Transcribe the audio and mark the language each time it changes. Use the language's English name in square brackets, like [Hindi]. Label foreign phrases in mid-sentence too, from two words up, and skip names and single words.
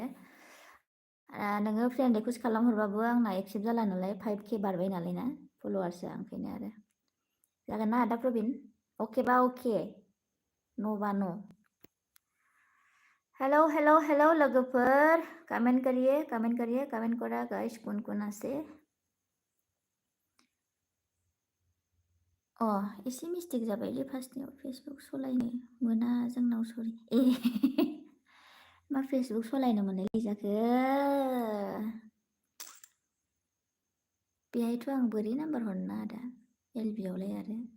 [Bodo] नोङो [English] friend request [Bodo] खालामहरबाबो आंना एक्सेप्ट जाला नालाय, 5K बारबाय नालाय ना फल'वार्सआ, ओंखायनो आरो। जागोन ना आदा प्रवीण? अकेबा अके, न'बा न'। हेलो लोगोफोर, [Hindi] कमेंट करिए। कमेंट करा गाइस, कौन आसे? [Bodo] एसे मिस्टेक जाबायलै फार्स्टनियाव, फेसबुक सलायनो मोना जोंनाव, सरि। मा फेसबुक सलायनो मोननाय जाखो? बेहायथ' आं बोरै नाम्बार हरनो आदा, LB आवलाय आरो।